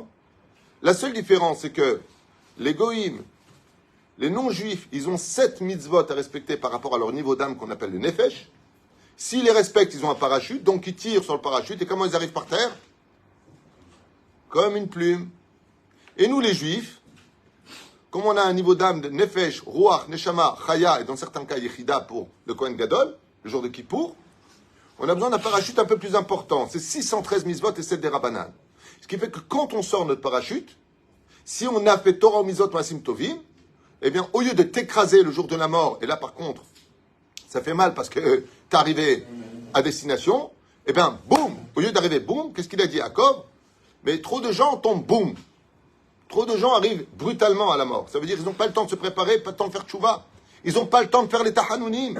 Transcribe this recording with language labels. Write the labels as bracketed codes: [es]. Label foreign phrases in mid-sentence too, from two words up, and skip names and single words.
[fr] La seule différence, c'est que les goïms, les non-juifs, ils ont 7 mitzvot à respecter par rapport à leur niveau d'âme qu'on appelle le nefesh. S'ils les respectent, ils ont un parachute, donc ils tirent sur le parachute. Et comment ils arrivent par terre? Comme une plume. Et nous, les juifs, comme on a un niveau d'âme de [he] נפש, רוח, נשמה, חיה, [fr] et dans certains cas, yechida pour le [he] כהן גדול, [fr] le jour de Kippour, on a besoin d'un parachute un peu plus important. C'est 613 mitzvot et 7 des Rabbanan. Ce qui fait que quand on sort notre parachute, si on a fait [he] תורה מצוות מעשים טובים, [fr] eh bien, au lieu de t'écraser le jour de la mort, et là, par contre, ça fait mal parce que t'es arrivé à destination, eh bien, boum, au lieu d'arriver boum, qu'est-ce qu'il a dit Yaakov? Mais trop de gens tombent boum. Trop de gens arrivent brutalement à la mort. Ça veut dire qu'ils n'ont pas le temps de se préparer, pas le temps de faire tchouva. Ils n'ont pas le temps de faire les tahanounim.